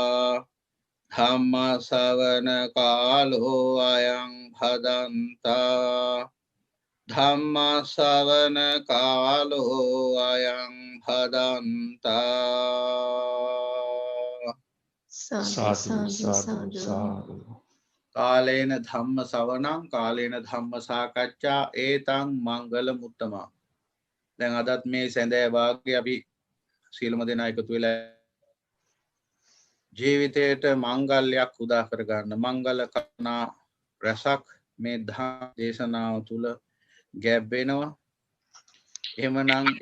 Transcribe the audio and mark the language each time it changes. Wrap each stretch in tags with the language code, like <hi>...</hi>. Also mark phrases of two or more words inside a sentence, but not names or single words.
<pi>धम्मश्रवणकालो अयं भदन्ता धम्मश्रवणकालो अयं भदन्ता साधु साधु साधु कालेन धम्म श्रवणं कालेन धम्म साकච්ඡා एतं मंगलमुत्तम</pi> <si>දැන් අදත් මේ සඳේ වාග්ය අපි සීලම දෙනා එකතු වෙලා ජීවිතයට මංගල්‍යයක් උදා කර ගන්න මංගල කරුණා රසක් මේ ධම්ම දේශනාව තුල ගැබ් වෙනවා එහෙමනම් ඒ</si>